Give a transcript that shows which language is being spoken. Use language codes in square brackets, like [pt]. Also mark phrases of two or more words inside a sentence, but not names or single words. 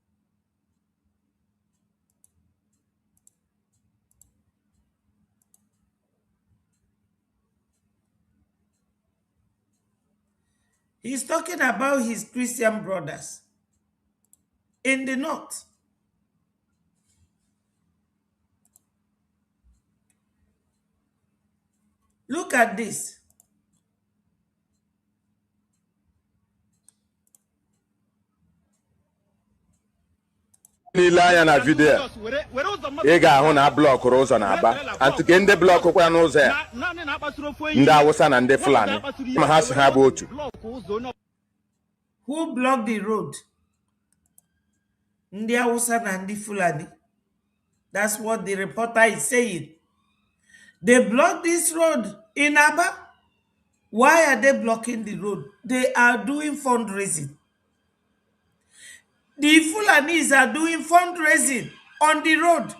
[en] He's talking about his Christian brothers in the north. Look at this. [ig] N'ile anya na vidiyo ị ga-ahụ na blọkụrụ ụzọ na-aba atụke ndị blọkụkwa n'ụzọ ya ndị Awụsa na ndị Fulani ma ha si ha bụ otu. [en] Who blocked the road? [ig] Ndị Awụsa na ndị Fulani. [en] That's what the reporter is saying. They blocked this road in Aba. Why are they blocking the road? They are doing fundraising. the Fulanis are doing fundraising on the road.